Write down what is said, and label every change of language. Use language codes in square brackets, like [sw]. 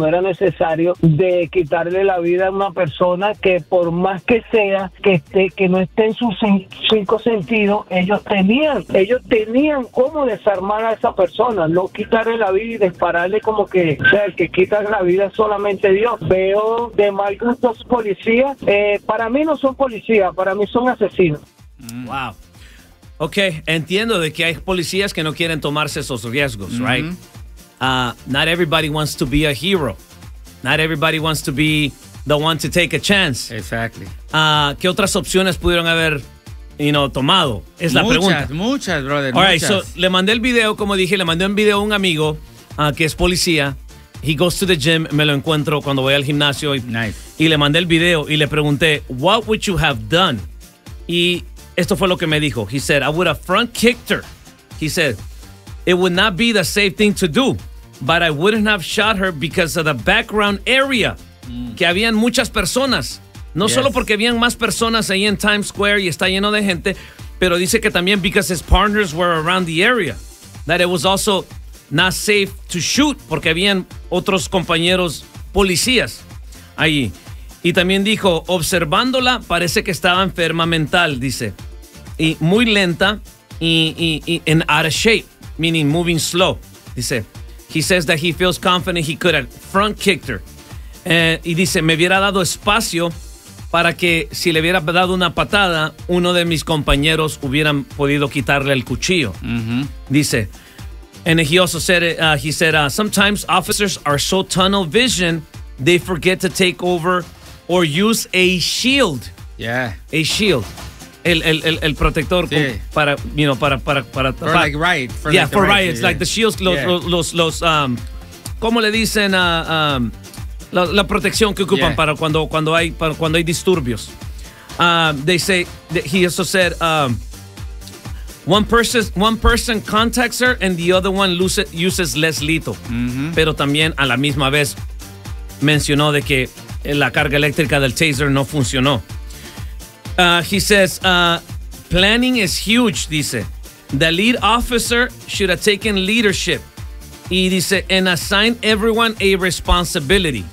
[es] No era necesario de quitarle la vida a una persona que, por más que sea, que no esté en sus cinco sentidos, ellos tenían cómo desarmar a esa persona, no quitarle la vida y dispararle, como que, o sea, el que quita la vida es solamente Dios. Veo de mal gusto a policías. Para mí no son policías, para mí son asesinos. Wow. Ok, entiendo de que hay policías que no quieren tomarse esos riesgos, mm-hmm, [en] right? Not everybody wants to be a hero. Not everybody wants to be the one to take a chance. Exactly. [es] ¿Qué otras opciones pudieron haber, [en] you know, [es] tomado? Es la pregunta. Muchas, [en] brother. All right, so [es] le mandé el video, como dije, le mandé un video a un amigo que es policía. [en] He goes to the gym, [es] me lo encuentro cuando voy al gimnasio. [en] Nice. [es] Y le mandé el video y le pregunté, [en] what would you have done? [es] Y esto fue lo que me dijo. [en] He said, I would have front kicked her. He said, it would not be the safe thing to do, but I wouldn't have shot her because of the background area. [es] Que habían muchas personas. No, [en] yes, [es] solo porque habían más personas ahí en Times Square y está lleno de gente, pero dice que también [en] because his partners were around the area. That it was also not safe to shoot [es] porque habían otros compañeros policías ahí. Y también dijo, observándola, parece que estaba enferma mental, dice. Y muy lenta y [en] in out of shape. Meaning moving slow. He says that he feels confident he could have front kicked her. [es] Y dice, me hubiera dado espacio para que si le hubiera dado una patada, uno de mis compañeros hubieran podido quitarle el cuchillo. Mm-hmm. Dice, [en] and he also said, sometimes officers are so tunnel vision, they forget to take over or use a shield. Yeah. A shield. [es] El protector, sí, para, [en] you know, [es] para [en] for fight. Like riot, for, yeah, like for riots, riots, yeah, like the shields, [es] los, yeah, los cómo le dicen, la protección que ocupan, yeah, para cuando hay disturbios. [en] They say that he also said one person contacts her and the other one uses less lethal. Mm-hmm. [es] Pero también a la misma vez mencionó de que la carga eléctrica del taser no funcionó. [en] He says, planning is huge, [es] dice. [en] The lead officer should have taken leadership. [es] Y dice, [en] and assign everyone a responsibility.